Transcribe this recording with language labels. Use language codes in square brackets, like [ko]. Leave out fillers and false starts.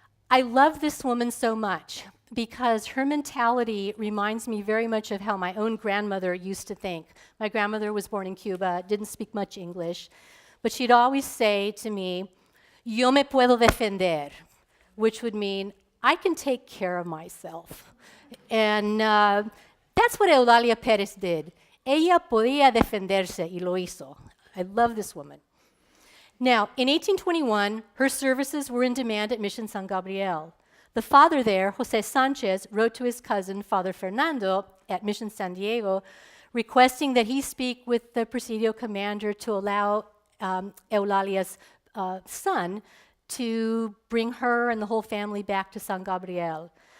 [en] I love this woman so much because her mentality reminds me very much of how my own grandmother used to think. My grandmother was born in Cuba, didn't speak much English, but she'd always say to me, [es] "Yo me puedo defender," [en] which would mean, I can take care of myself. And that's what Eulalia Perez did. [es] Ella podía defenderse y lo hizo. [en] I love this woman. Now, in 1821, her services were in demand at Mission San Gabriel. The father there, Jose Sanchez, wrote to his cousin, Father Fernando, at Mission San Diego, requesting that he speak with the Presidio commander to allow Eulalia's son to bring her and the whole family back to San Gabriel.